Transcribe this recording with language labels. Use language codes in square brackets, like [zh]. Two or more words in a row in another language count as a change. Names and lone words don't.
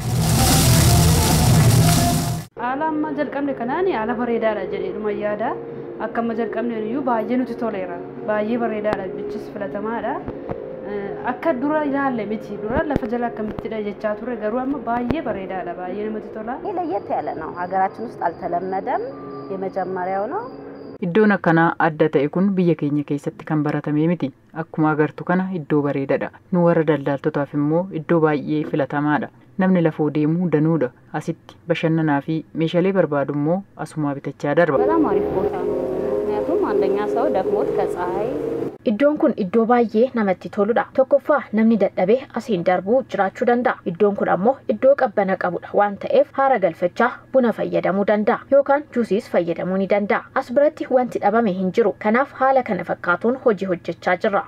[om] Haala amma jalqabne kanaan haala bareedaadha jedhee yaada. Akka amma jalqabne iyyuu baay'ee nuti toleera. Baay'ee bareedaadha, bichis filatamaadha. Akka dura ilaalle miti, dura lafa jala akkamittidha jechaa ture, garuu amma baay'ee bareedaadha, baay'ee namatti tola. [am] ለየት ያለ ነው። ሀገራችን ውስጥ አልተለመደም፣ የመጀመሪያው ነው። [om] Iddoon akkanaa adda ta'e kun biyya keenya keessatti kan baratame miti. Akkuma agartu kana iddoo bareedaadha. Nu warra daldaltotaaf immoo iddoo baay'ee filatamaadha. Namni lafoo deemuu danuudha. Asitti bashannanaa fi meeshaalee barbaadu immoo asumaa bitachaa darba. [am] በጣም አሪፍ ቦታ ነው። ምክንያቱም አንደኛ ሰው ደክሞት ከፀሐይ [om] Iddoon kun iddoo baay'ee namatti toludha. Tokkoffaa namni dadhabee asiin darbuu jiraachuu danda'a. Iddoon kun ammoo iddoo qabbana qabudha waan ta'eef haara galfachaa buna fayyadamuu danda'a yookaan juusiis fayyadamuu ni danda'a. As biratti wanti dhabame hin jiru. Kanaaf haala kana fakkaatuun hojii hojjechaa jirra.